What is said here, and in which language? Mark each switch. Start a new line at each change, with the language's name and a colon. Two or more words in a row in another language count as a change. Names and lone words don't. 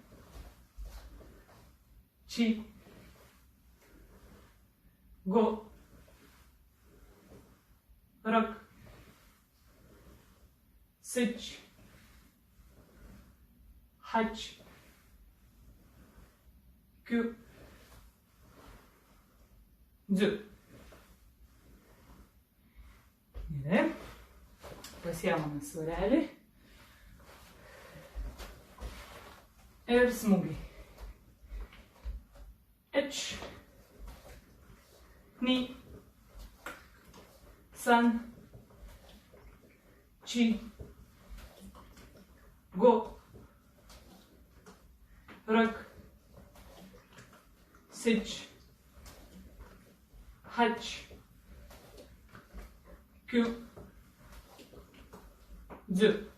Japanese: Chi. Go. Rak. Sich. Hach. Kyu. Dzu.
Lithuanian: Gerai. Pasiemame svarelį. Ir smūgiai.
Japanese: Ich. Ni. San. chi, go, rak, sich, hach, kyu, dzu.